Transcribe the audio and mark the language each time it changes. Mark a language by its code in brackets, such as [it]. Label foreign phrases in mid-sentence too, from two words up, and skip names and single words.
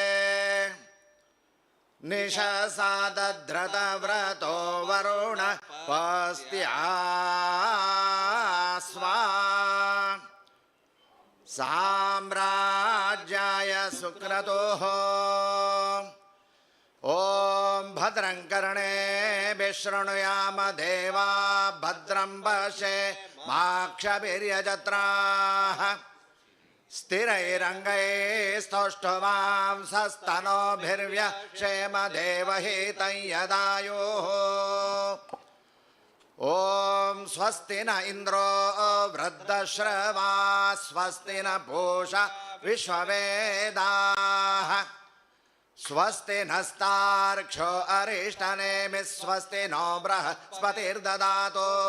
[sa] ನಿಶಸಾದಧೃತವ್ರತೋ ವರುಣ ಪಸ್ತ್ಯಾಸ್ವಾ ಸಾಮ್ರಾಜ್ಯಾಯ ಸುಕ್ರತೋಃ ಓಂ ಭದ್ರಂ ಕರ್ಣೇಭಿಃ ಶೃಣುಯಾಮ ದೇವಾ ಭದ್ರಂ ಪಶ್ಯೇಮಾಕ್ಷಭಿರ್ಯಜತ್ರಾಃ ಸ್ಥಿರೈರಂಗೈಸ್ತೌಷ್ಠುವಾಂಸಸ್ತನೋಭಿರ್ವ್ಯಕ್ಷೇಮ ದೇವಹಿತಂ ಯದಾಯುಃ ಓಂ ಸ್ವಸ್ತಿ ನ ಇಂದ್ರೋ ವೃದ್ಧಶ್ರವಾ ಸ್ವಸ್ತಿ ನ ಪೂಷಾ ವಿಶ್ವವೇದಾಃ ಸ್ವಸ್ತಿ ನಸ್ತಾರ್ಕ್ಷ್ಯೋ ಅರಿಷ್ಟನೇಮಿಃ ಸ್ವಸ್ತಿ ನೋ ಬೃಹಸ್ಪತಿರ್ದದಾತು